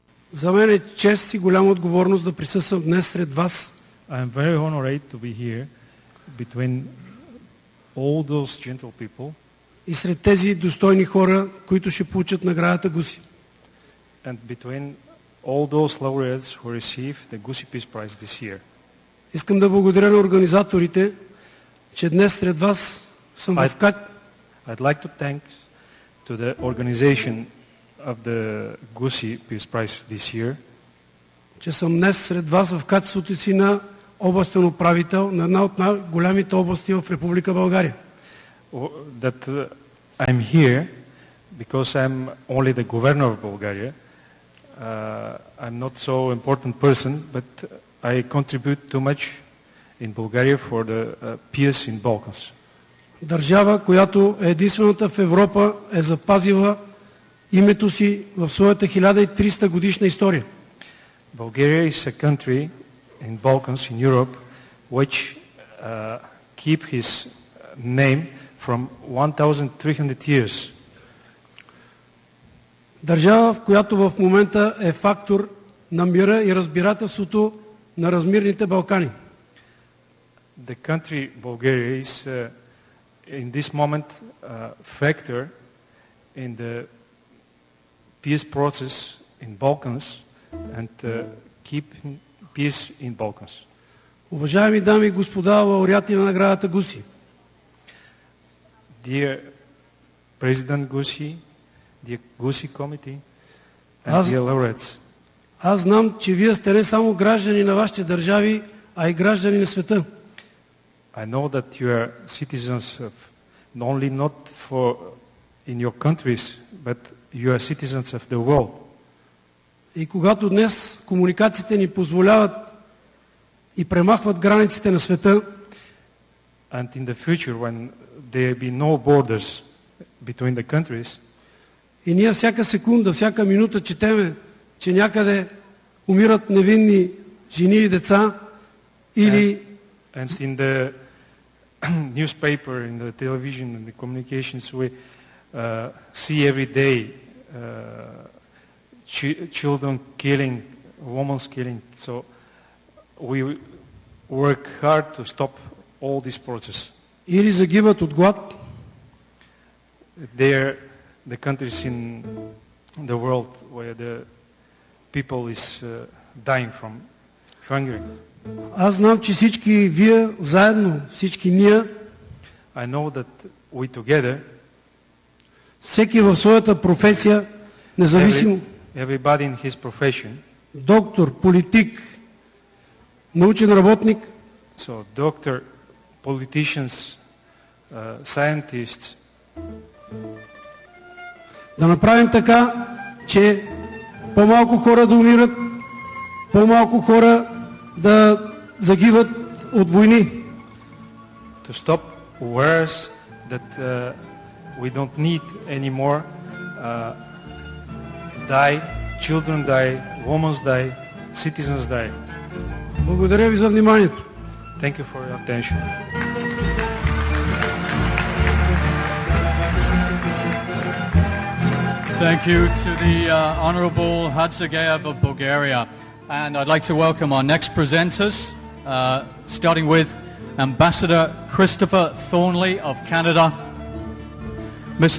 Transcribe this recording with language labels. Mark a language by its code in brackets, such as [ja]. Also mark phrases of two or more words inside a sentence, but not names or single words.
[bg] За мен е чест и голяма отговорност да присъствам днес сред вас. [en] I am very honored to be here between all those gentle people [bg] И сред тези достойни хора, които ще получат наградата ГУСИ. [en] and between all those laureates who receive the GUSI Peace Prize this year. [bg] Искам да благодаря на организаторите, че днес сред вас съм в [en] I'd like to thank to the organization of the GUSI Peace Prize this year, [bg] че съм днес сред вас в качеството си на областен управител на една от най-голямите области в Република България. [en] that I'm here because I'm only the governor of Bulgaria. I'm not so important person, but I contribute too much in Bulgaria for the peace in Balkans. [bg] Държава, която е единствената в Европа, е запазила името си в своята 1300 годишна история. [en] Bulgaria is a country in Balkans, in Europe, which keep his name from 1300 years. [bg] Държава, в която в момента е фактор на мира и разбирателството на размирните Балкани. [en] The country Bulgaria is in this moment factor in the peace process in Balkans and keep peace in Balkans. [bg] Уважаеми дами и господа, лауреати на наградата ГУСИ, [en] Dear President GUSI, dear GUSI Committee, and dear laureates, [bg] аз знам, че вие сте не само граждани на вашите държави, а и граждани на света. [en] I know that you are citizens of not for in your countries, but you are citizens of the world. [bg] И когато днес комуникациите ни позволяват и премахват границите на света, [en] and in the future when there be no borders between the countries, [bg] и ние всяка секунда, всяка минута четеме, че някъде умират невинни жени и деца, или [en] and in the newspaper, in the television, and the communications, we see every day children killing, women killing. So we work hard to stop all this process. [bg] или загиват от глад, [en] There, the countries in the world where the people is dying from hunger. [bg] аз знам, че всички вие заедно, всички ние, [en] I know that we together, [bg] всеки в своята професия, независимо, [en] everybody in his profession, [bg] доктор, политик, научен работник, [en] so doctor, politicians, scientists, [bg] да направим така, че по-малко хора да умират, по-малко хора да загиват от войни. [en] to stop wars that we don't need anymore, die, children die, women die, citizens die. [bg] Благодаря ви за вниманието. [en] Thank you for your attention. Thank you to the Honorable Hadzageyev of Bulgaria. And I'd like to welcome our next presenters, starting with Ambassador Christopher Thornley of Canada, Mr.